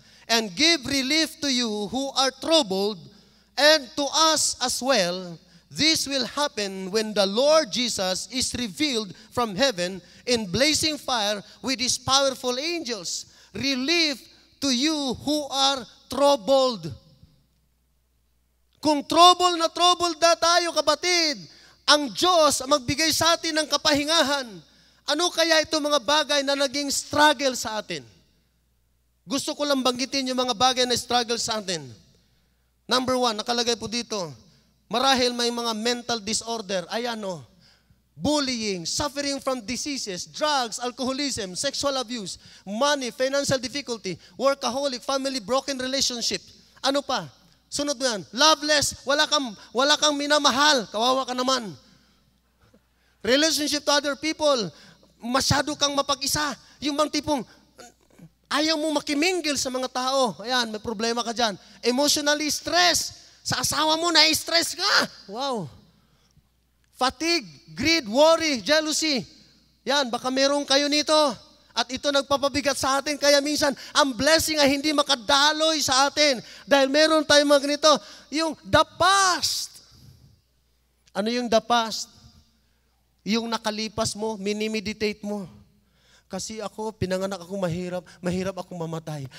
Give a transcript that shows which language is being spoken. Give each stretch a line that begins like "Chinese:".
English: And give relief to you who are troubled, and to us as well. This will happen when the Lord Jesus is revealed from heaven in blazing fire with His powerful angels. Relief to you who are troubled.
Filipino: Kung troubled na tayo, kapatid, ang Diyos magbigay sa atin ng kapahingahan. Ano kaya ito mga bagay na naging struggle sa atin? Gusto ko lang banggitin yung mga bagay na struggle sa atin.
English: Number 1,
Filipino: nakalagay po dito, marahil may mga
English: mental disorder, ayan o, bullying, suffering from diseases, drugs, alcoholism, sexual abuse, money, financial difficulty, workaholic, family, broken relationship.
Filipino: Ano pa? Sunod mo yan, loveless, wala kang minamahal, kawawa ka naman.
English: Relationship to other people,
Filipino: masyado kang mapag-isa. Yung bang tipong, Ayaw mo makimingle sa mga tao. Ayan, may problema ka dyan.
English: Emotionally stressed.
Filipino: Sa asawa mo, na-stress ka. Wow.
English: Fatigue, greed, worry, jealousy.
Filipino: Yan, baka meron kayo nito. At ito nagpapabigat sa atin. Kaya minsan, ang blessing ay hindi makadaloy sa atin. Dahil meron tayong mga ganito. Yung the past. Ano yung the past? Yung nakalipas mo, minimeditate mo. Kasi ako, pinanganak ako mahirap akong mamatay.